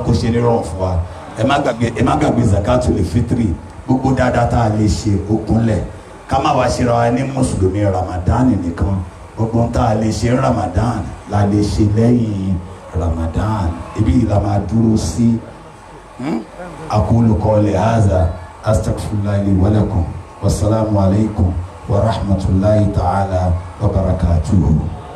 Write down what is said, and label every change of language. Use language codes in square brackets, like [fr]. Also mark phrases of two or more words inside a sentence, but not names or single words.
[yo] kó ṣe nírọ̀rùn fún wa ẹ má gbàgbé [ar] زكاة الفطر [yo] gbogbo dáadáa tá a lè ṣe okunlẹ̀ ká má wá ṣe ra wa ní mùsùlùmí Ramadan nìkan gbogbo tá a lè ṣe Ramadan la lè ṣe lẹ́yìn Ramadan ibi la máa dúró sí [ar] أقول قولي هذا أستغفر الله لي ولكم والسلام عليكم ورحمة الله تعالى وبركاته.